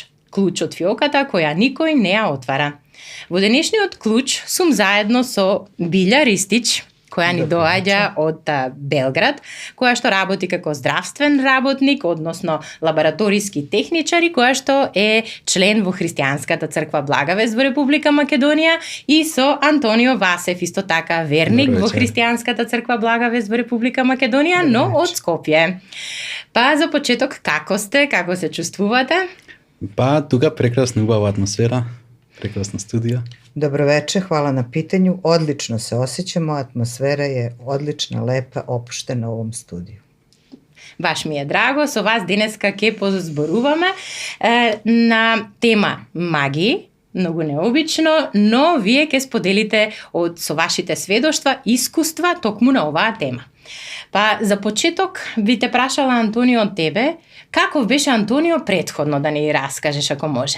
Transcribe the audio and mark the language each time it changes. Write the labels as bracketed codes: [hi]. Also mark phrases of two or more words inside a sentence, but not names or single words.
[mk] Клуч од фиоката која никој не ја отвара. Во денешниот Клуч сум заедно со Билја Ристич, која ни доаѓа од Белград, која што работи како здравствен работник, односно лабораториски техничар и која што е член во Христијанската црква Благовест во Република Македонија, и со Антонио Васев, исто така верник во Христијанската црква Благовест во Република Македонија, но од Скопје. Па за почеток, како сте, како се чувствувате? Па тука прекрасна убава атмосфера, прекрасна студија. Добро вече, [sr] hvala na pitanju. Odlično se osjećamo, atmosfera je odlična, lepa, opuštena u ovom studiju. [mk] Баш ми е драго, со вас денеска ќе позборуваме на тема магии, многу необично, но вие ќе споделите со вашите сведоштва, искуства токму на оваа тема. Па за почеток би те прашала, Антонио, од тебе, каков беше Антонио предходно, да ни раскажеш ако може?